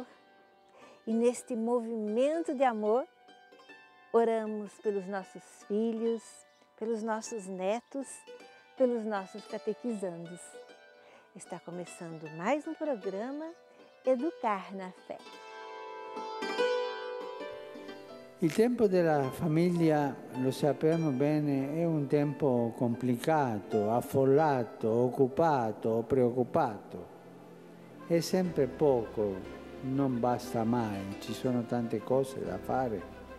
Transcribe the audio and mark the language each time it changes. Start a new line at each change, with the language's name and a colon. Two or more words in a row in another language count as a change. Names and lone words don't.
Portuguese: E neste movimento de amor, oramos pelos nossos filhos, pelos nossos netos, pelos nossos catequizandos. Está começando mais um programa Educar na Fé.
Italian: Il tempo della famiglia, lo sappiamo bene, è un tempo complicato, affollato, occupato, preoccupato. È sempre poco, non basta mai, ci sono tante cose da fare.